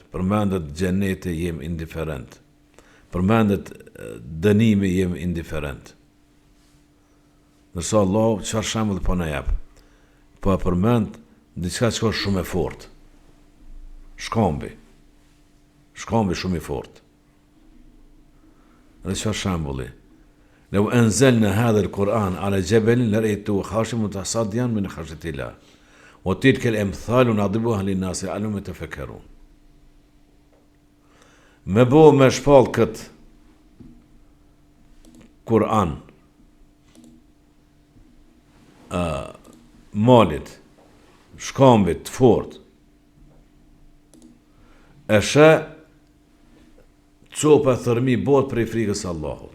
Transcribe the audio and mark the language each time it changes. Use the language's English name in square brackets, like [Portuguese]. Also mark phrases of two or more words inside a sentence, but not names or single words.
[Albanian] Përmendet xheneti, jem indiferent. Përmendet dënimi, jem indiferent. Nërsa Allah, çfarë shembull po na jep? Po përmend diçka që është shumë e fortë. Shkambi shumë i fortë. Dhe çfarë shembulli? [Arabic] لو أنزلنا هذا القرآن على جبل لرأيته خاشعا متصدعا من خشية الله وتلك الأمثال نضربها للناس لعلهم يتفكرون. [Albanian] Me bo me shpall këtë Kur'an malit, shkambit, të fort, e shë copa thërmi bot prej frikës Allahut.